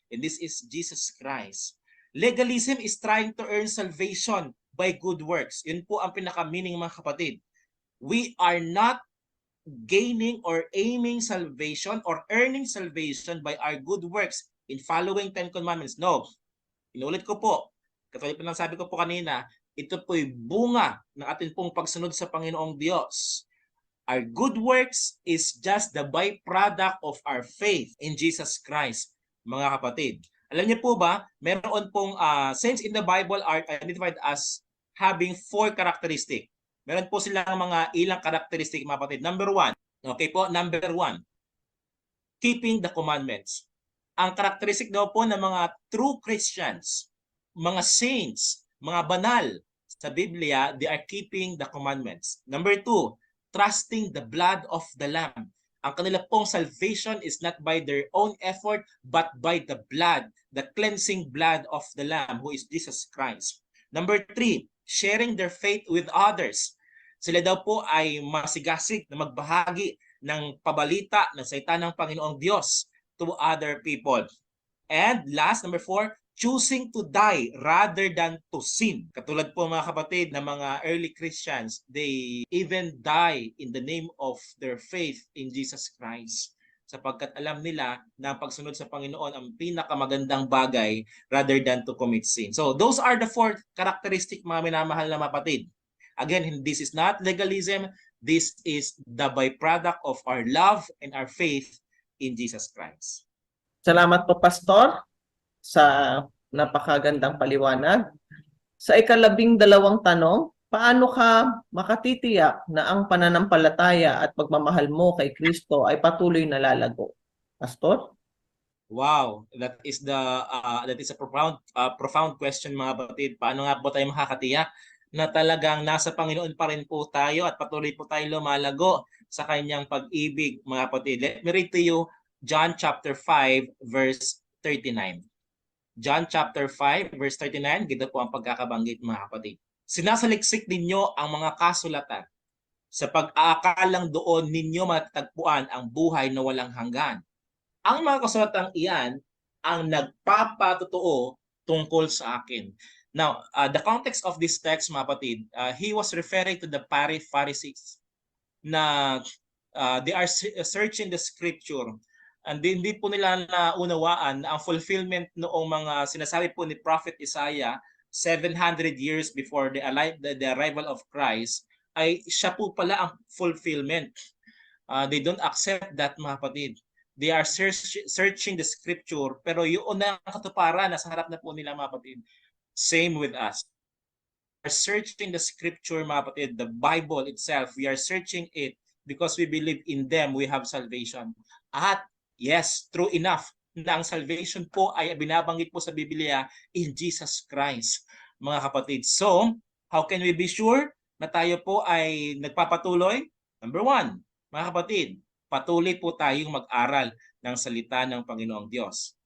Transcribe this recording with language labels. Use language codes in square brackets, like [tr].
[en] And this is Jesus Christ. Legalism is trying to earn salvation by good works. [tl] Yun po ang pinaka-meaning mga kapatid. [en] We are not gaining or aiming salvation or earning salvation by our good works in following 10 commandments. No. [tl] Inulit ko po, katulad po ng sabi ko po kanina, ito po'y bunga ng ating pong pagsunod sa Panginoong Diyos. [en] Our good works is just the byproduct of our faith in Jesus Christ, [tl] mga kapatid. Alam niyo po ba, meron pong [en] saints in the Bible are identified as having 4 characteristics. [tl] Meron po silang mga ilang karakteristik, mga kapatid. Number 1. Okay po, number 1. [en] Keeping the commandments. [tl] Ang karakteristik daw po ng mga true Christians, mga saints, mga banal sa Biblia, [en] they are keeping the commandments. Number 2, trusting the blood of the Lamb. [tl] Ang kanila pong [en] salvation is not by their own effort, but by the blood, the cleansing blood of the Lamb, who is Jesus Christ. Number 3, sharing their faith with others. [tl] Sila daw po ay masigasig na magbahagi ng pabalita ng salita ng Panginoong Diyos [en] to other people. And last, number 4, choosing to die rather than to sin. [tl] Katulad po mga kapatid ng mga [en] early Christians, they even die in the name of their faith in Jesus Christ. [tl] Sapagkat alam nila na ang pagsunod sa Panginoon ang pinakamagandang bagay [en] rather than to commit sin. So those are the 4 characteristic [tl] mga minamahal na kapatid. [en] Again, this is not legalism. This is the byproduct of our love and our faith in Jesus Christ. [tl] Salamat po, Pastor, sa napakagandang paliwanag. Sa ika-12 tanong, paano ka makatitiyak na ang pananampalataya at pagmamahal mo kay Kristo ay patuloy na lalago? Pastor? [en] Wow, that is a profound question [tl] mga kapatid. Paano nga po tayo makakatiyak na talagang nasa Panginoon pa rin po tayo at patuloy po tayo lumalago sa kanyang pag-ibig, mga kapatid? [en] Let me read to you John chapter 5 verse 39. [tl] John chapter 5 verse 39, gito po ang pagkakabanggit mga kapatid. Sinasaliksik ninyo ang mga kasulatan. Sa pag-aakalang doon ninyo matatagpuan ang buhay na walang hanggan. Ang mga kasulatang iyan ang nagpapatotoo tungkol sa akin. [en] Now, the context of this text, [tl] mga kapatid, [en] he was referring to the Pharisees na they are searching the scripture. [tl] And hindi po nila naunawaan ang fulfillment noong mga sinasabi po ni Prophet Isaiah [en] 700 years before the arrival of Christ, [tl] ay siya po pala ang fulfillment. [en] They don't accept that, [tl] mga kapatid. [en] They are searching the scripture, [tl] pero yun na ang katuparan, nasa harap na po nila, mga kapatid. [en] Same with us. We are searching the scripture, [tl] mga kapatid, [en] the Bible itself. We are searching it because we believe in them we have salvation. [tl] At yes, true enough na ang salvation po ay binabanggit po sa Biblia in Jesus Christ, mga kapatid. [en] So, how can we be sure [tl] na tayo po ay nagpapatuloy? Number 1, mga kapatid, patuloy po tayong mag-aral ng salita ng Panginoong Diyos.